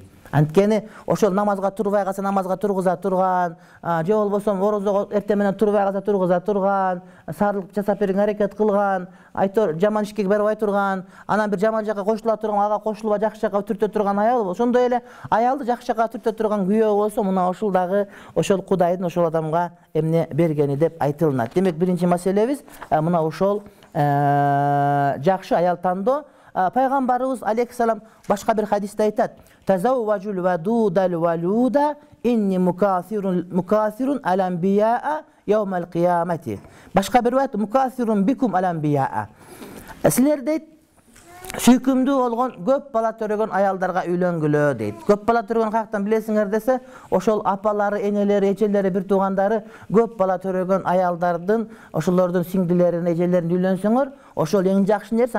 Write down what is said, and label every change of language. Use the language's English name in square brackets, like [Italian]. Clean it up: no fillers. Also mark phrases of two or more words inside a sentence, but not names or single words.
[Kyrgyz] Анткени ошол намазга турбай калса намазга тургуза турган, же болбосо орозого эртең менен турбай калса тургуза турган, саарлык жасап берүүгө аракет кылган, айтор жаман ишке барбай турган, анан бир жаман жакка кошула турган, ага кошулуп жакшы жакка түртө турган аял, ошондой эле аялды жакшы жакка түртө турган күйөө болсо, мына ошол дагы ошол Кудайдын ошол адамга эмне бергени деп айтылат. Демек биринчи маселебиз мына ошол жакшы аял тандоо. Пайгамбарыбыз алейхиссалам башка бир хадисте айтат: [Arabic] "تزوجوا الودود الولود إني مكاثر الأنبياء يوم القيامة." [Kyrgyz] Башка бир вакыт [Arabic] مكاثر بكم الأنبياء. [Kyrgyz] Силер дейт, сүйкүмдүү болгон көп бала төрөгөн аялдарга үйлөнгүлө дейт. Көп бала төрөгөн каяктан билесиңер десе, ошол апалары, энелери, эжелери, бир туугандары көп бала төрөгөн аялдардын, ошолордун сиңдилерин, эжелерин үйлөнсөңөр, ошол эң жакшы нерсе.